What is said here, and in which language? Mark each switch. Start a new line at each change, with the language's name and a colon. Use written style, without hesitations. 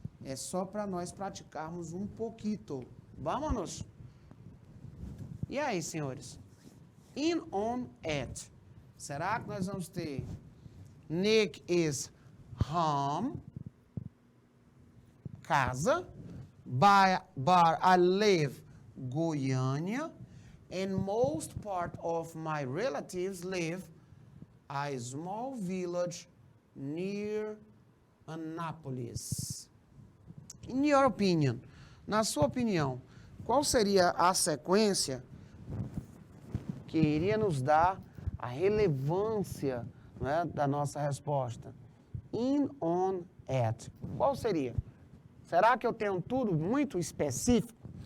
Portuguese: É só para nós praticarmos um pouquinho. Vamos? E aí, senhores? In, on, at. Será que nós vamos ter
English: Nick is home,
Portuguese: casa.
English: But I live Goiânia. And most part of my relatives live a small village near Anápolis. In your opinion,
Portuguese: na sua opinião, qual seria a sequência que iria nos dar a relevância, né, da nossa resposta. In, on, at. Qual seria? Será que eu tenho tudo muito específico?